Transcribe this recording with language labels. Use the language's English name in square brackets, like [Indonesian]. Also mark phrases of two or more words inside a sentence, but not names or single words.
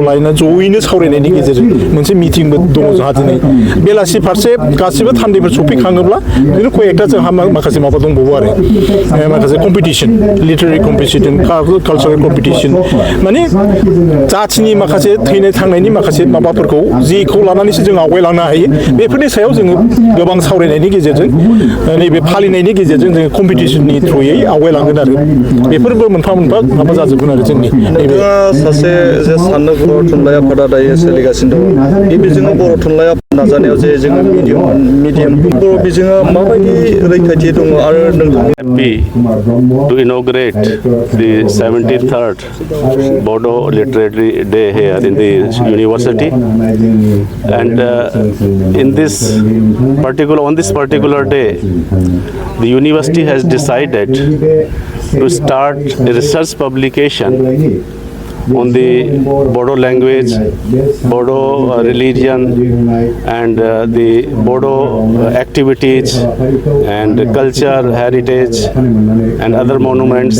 [Bodo] लानानै जयैनो सावरायनायनि गेजेरजों मोनसे मिटिंबो दङ जोंहा दिनै बेलासि फारसे गासिबो थान्दैफोर सफैखाङोब्ला बिदिनो कयेकथा जोंहा माखासे माबा दंबावो आरो माखासे [English] competition literary competition cultural competition [Bodo] माने जाथिनि माखासे थैनाय थांनायनि माखासे माबाफोरखौ जेखौ लानानैसो जों आवगायलांनो हायो बेफोरनि सायाव जोङो गोबां सावरायनायनि गेजेरजों नैबे फालिनायनि गेजेरजों जोङो कम्पिटिसननि थ्रुयै आवगायलांगोन आरो बेफोरबो मोनफा माबा जाजोबगोन आरो जोंनि सासे जे साननो बर' थुनलाइ आफादा दायो सोलिगासिनो दङ बे बिजोङाव बर' थुनलाइ आफाद नाजानायाव जे जोङो मिडियाम बर' बिजोङा माबायदि रैखाथि दङ आरो नोंथांनि [English] to inaugurate the 73rd Bodo Literary Day here in the university, and on this particular day, the university has decided to start a research publication on the Bodo language, Bodo religion, and the Bodo activities and culture, heritage, and other monuments.